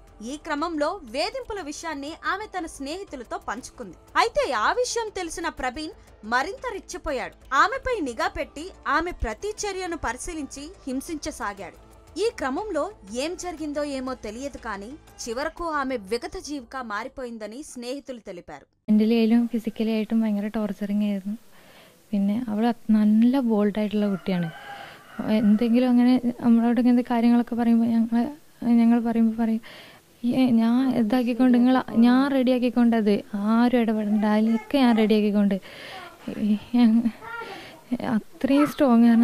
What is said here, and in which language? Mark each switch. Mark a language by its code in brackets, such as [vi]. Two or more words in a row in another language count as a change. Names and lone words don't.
[te] ఈ క్రమంలో వేధింపుల విషయాన్ని ఆమె తన స్నేహితులతో పంచుకుంది. అయితే ఆ విషయం తెలిసిన ప్రబీన్ మరింత రెచ్చిపోయాడు. ఆమెపై నిఘా పెట్టి ఆమె ప్రతి చర్యను పరిశీలించి హింసించసాగాడు. ఈ ക്രമంలో ఏం జరిగిందో ఏమో తెలియదు కానీ చివరకు ఆమె విగత జీవిగా మారిపోయిందని స్నేహితులు తెలిపారు. [ml] മെന്റലി ആയാലും ഫിസിക്കലി ആയിട്ടും ഭയങ്കര ടോർച്ചറിങ് ആയിരുന്നു. പിന്നെ അവൾ നല്ല ബോൾഡായിട്ടുള്ള കുട്ടിയാണ്. എന്തെങ്കിലും അങ്ങനെ നമ്മളോട് ഇങ്ങനത്തെ കാര്യങ്ങളൊക്കെ പറയുമ്പോൾ ഞങ്ങൾ പറയുമ്പോൾ പറയും ഞാൻ ഇതാക്കിക്കൊണ്ട് ഞാൻ റെഡിയാക്കിക്കൊണ്ട് അത് ആരും ഇടപെടേണ്ട അതിലൊക്കെ ഞാൻ റെഡിയാക്കിക്കൊണ്ട് അത്രയും സ്ട്രോങ് ആണ്.